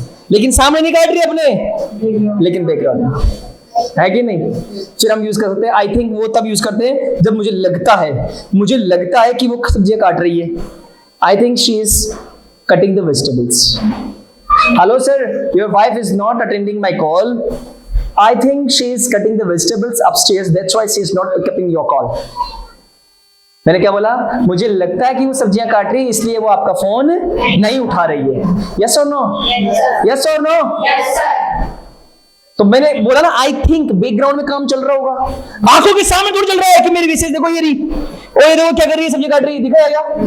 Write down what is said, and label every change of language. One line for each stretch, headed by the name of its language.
Hindi: लेकिन सामने नहीं काट रही अपने, लेकिन बैकग्राउंड में है कि नहीं? फिर हम यूज कर सकते हैं
English: I think.
Hindi: वो तब यूज करते हैं जब मुझे लगता है कि वो सब्जियां काट रही है।
English: I think she is cutting the vegetables. Hello sir, your wife is not attending my call. I think she is cutting the vegetables upstairs. That's why she is not picking your call.
Hindi: मैंने क्या बोला? मुझे लगता है कि वो सब्जियां काट रही है, इसलिए वो आपका फोन नहीं उठा रही है।
English: Yes or no? Yes or no? Yes sir.
Hindi: तो मैंने बोला ना
English: I think,
Hindi: बैकग्राउंड में काम चल रहा होगा। आंखों के सामने थोड़ी चल रहा है कि मेरी विशेष देखो ये रही, ओ ये देखो क्या कर रही है, सब्जी काट रही है, दिखाया क्या?